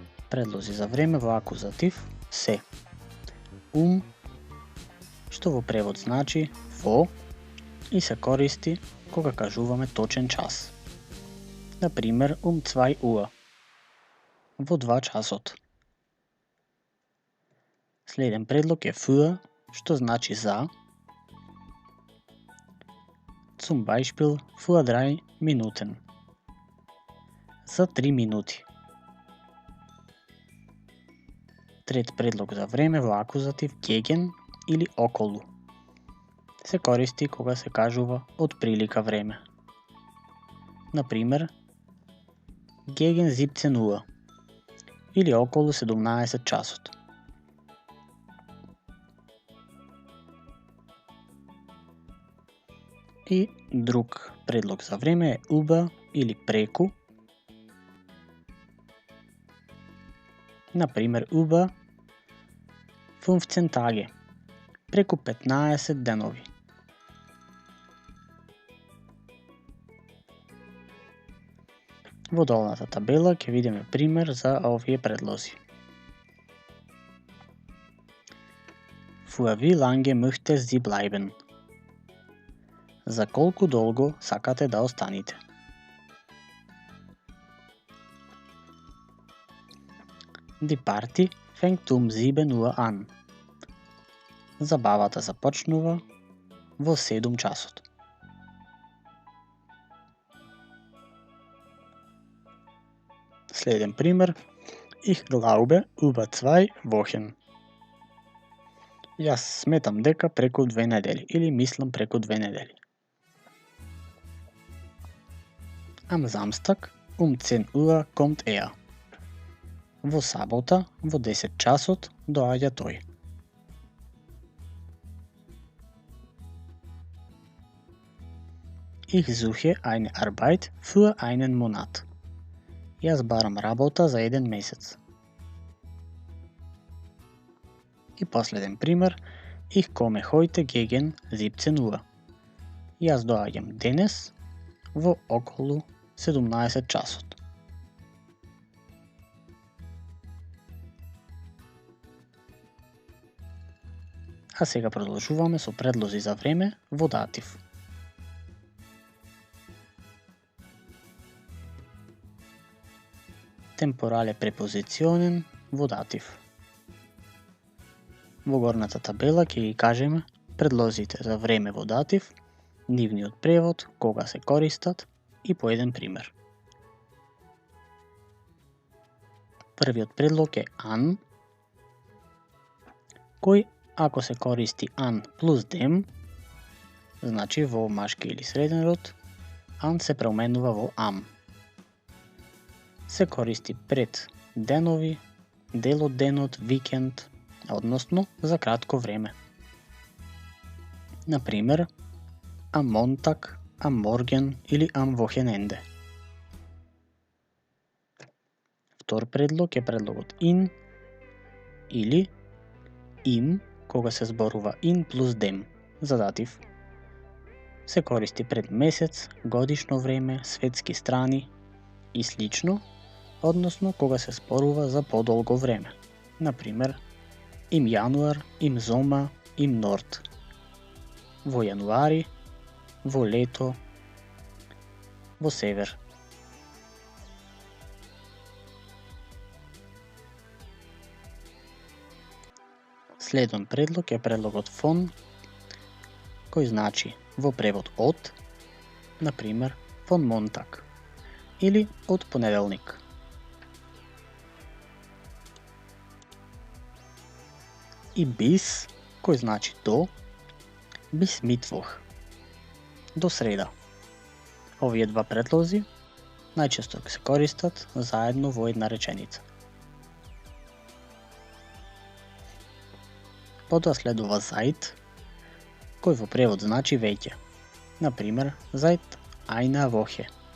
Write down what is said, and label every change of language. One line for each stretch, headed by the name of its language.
Macedonian: Предлози за време во акузатив се што во превод значи во и се користи кога кажуваме точен час. Например,
German: 2 Uhr,
Macedonian: во 2 часот. Следен предлог е für, што значи за.
German: Zum Beispiel für 3 Minuten.
Macedonian: За 3 минути. Трет предлог за време во акузатив gegen или околу. Се користи кога се кажува од прилика време. Например,
German: gegen 17 Uhr
Macedonian: или околу 17 часот. И друг предлог за време е über или преку. Например,
German: über 15 Tage,
Macedonian: преку 15 денови. Во долната табела ќе видиме пример за овие предлози.
German: Für wie lange möchte sie bleiben?
Macedonian: За колку долго сакате да останете?
German: Die Party fängt 7 Uhr an.
Macedonian: Забавата започнува во 7 часот. Следен пример.
German: Ich glaube über 2 Wochen.
Macedonian: Јас сметам дека преку 2 недели или мислам преку 2 недели.
German: Am Samstag 10 Uhr kommt er.
Macedonian: Во сабота во 10 часот доаѓа тој.
German: Ich suche eine Arbeit für einen Monat.
Macedonian: Јас барам работа за 1 месец. И последен пример.
German: Ich komme heute gegen 17 Uhr.
Macedonian: Јас доаѓам денес во околу 17 часот. А сега продолжуваме со предлози за време во датив. Темпорале препозиционен во датив. Во горната табела ќе ги кажеме предлозите за време во датив, нивниот превод, кога се користат и по еден пример. Првиот предлог е an, кој ако се користи an плюс dem, значи во машки или среден род, an се променува во am. Се користи пред денови, дел од денот, викенд, односно за кратко време. Например,
German: am Montag, am Morgen или am Wochenende.
Macedonian: Втор предлог е предлогот in или im, кога се зборува in плюс dem за датив. Се користи пред месец, годишно време, светски страни и слично, односно кога се зборува за подолго време.
German: Например, im Januar, im Sommer, im Nord.
Macedonian: Во јануари, во лето во север. Следен предлог е предлогот von, кој значи во превод од, на пример
German: von Montag,
Macedonian: или од понеделник. И bis, кој значи до,
German: bis Mittwoch,
Macedonian: до среда. Овие два предлози најчесто се користат заедно во една реченица. Потоа следува seit, кој во превод значи веќе. На пример,
German: seit einer Woche.